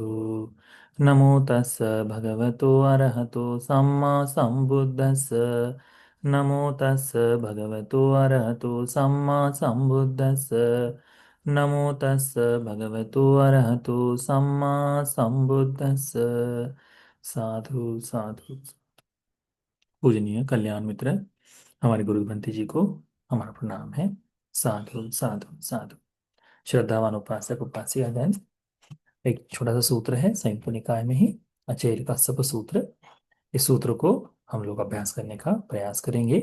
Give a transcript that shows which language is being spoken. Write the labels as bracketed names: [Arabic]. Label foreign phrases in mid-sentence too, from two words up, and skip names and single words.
[Pali] नमो तस् भगवतो अरहतो सम्मा सम्बुद्धस्स। नमो तस् भगवतो अरहतो सम्मा सम्बुद्धस्स। नमो तस् भगवतो अरहतो सम्मा सम्बुद्धस्स। साधु साधु। [Hindi] पूजनीय कल्याण मित्र, हमारे गुरु भंते जी को हमारा प्रणाम है। [Pali] साधु साधु साधु। [Hindi] श्रद्धावान उपासक उपासिकागण, एक छोटा सा सूत्र है संयुक्त निकाय में ही, अचेल का सब सूत्र। इस सूत्र को हम लोग अभ्यास करने का प्रयास करेंगे।